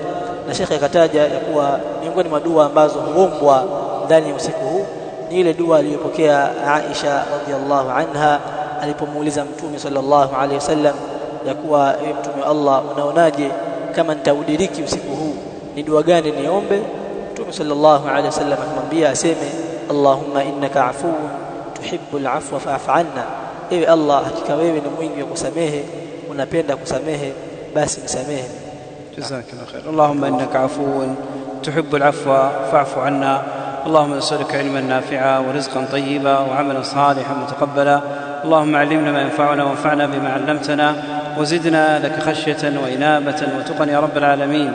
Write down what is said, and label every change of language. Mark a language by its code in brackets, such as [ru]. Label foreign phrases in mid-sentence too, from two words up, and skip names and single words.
[sw] Na Sheikh akataja ya kuwa miongoni mwa dua ambazo huombwa ndani ya usiku huu ni ile dua aliyopokea Aisha [ar] رضي الله عنها [sw] alipomuuliza Mtume [ar] صلى الله عليه وسلم [sw] ya kuwa ewe Mtume wa Allah, unaonaje kama nitaudiriki usiku huu, ni dua gani niombe? Mtume [ar] صلى الله عليه وسلم [sw] akamwambia aseme [ar] اللهم إنك عفو تحب العفو فاعف عنا, [sw] ewe Allah, hakika wewe ni mwingi wa kusamehe, unapenda kusamehe, basi nisamehe. [ar] جزاك الله خير. اللهم إنك عفو تحب العفو فاعف عنا. اللهم نسألك علما نافعا ورزقا طيبا وعملا صالحا متقبلا. اللهم علمنا ما ينفعنا وانفعنا بما علمتنا وزدنا لك خشية وإنابة وتقى يا رب العالمين.